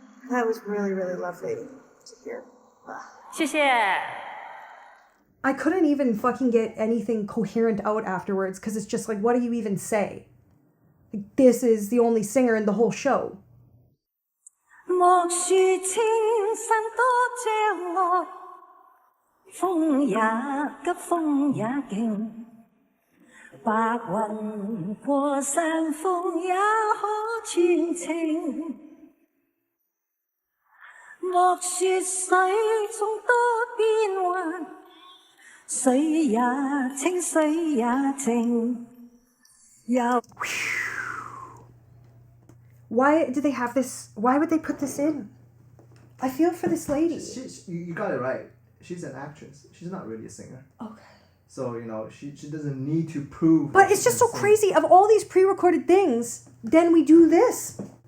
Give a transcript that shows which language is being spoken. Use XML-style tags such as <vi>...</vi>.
<en>That was really, really lovely to hear.</en> <zh>谢谢。</zh> <en>I couldn't even fucking get anything coherent out afterwards because it's just like, what do you even say? Like, this is the only singer in the whole show.</en> <zh>莫說千山多障礙，風也急，風也勁，白雲過山峰也可傳情。莫說水中多變幻，水也清，水也靜。</zh> <en>Why do they have this? Why would they put this in? I feel for this lady. You got it right. She's an actress. She's not really a singer. Okay. So, you know, she doesn't need to prove. But it's just so crazy. Of all these pre-recorded things, then we do this.</en>